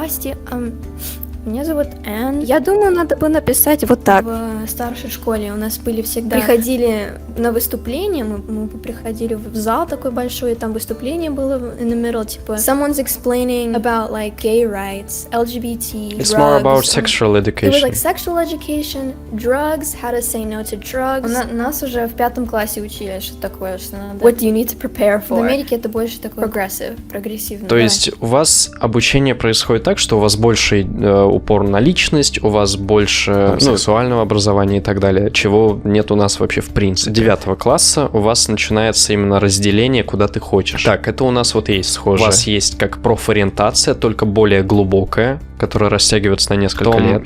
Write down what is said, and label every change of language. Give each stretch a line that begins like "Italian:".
Russian: Здрасте, меня зовут Энн. Я думаю, надо бы написать вот так. В старшей школе у нас были всегда... Приходили на выступление, мы приходили в зал такой большой, и там выступление было
English: in the middle,
Russian: типа
English: someone's explaining about like gay rights,
Russian: LGBT,
English: It's drugs. more about sexual education. It was like sexual education, drugs, how to say no to drugs.
Russian: Нас уже в 5 классе учили, что такое, что надо...
English: What do you need to prepare for?
Russian: В Америке это больше такое прогрессивно. То есть у вас обучение происходит так, что у вас больше упор на личность, у вас больше сексуального образования и так далее, чего нет у нас вообще в принципе. 9 класса у вас начинается именно разделение, куда ты хочешь. Так, это у нас вот есть схоже. У вас есть как профориентация, только более глубокая, которая растягивается на несколько лет.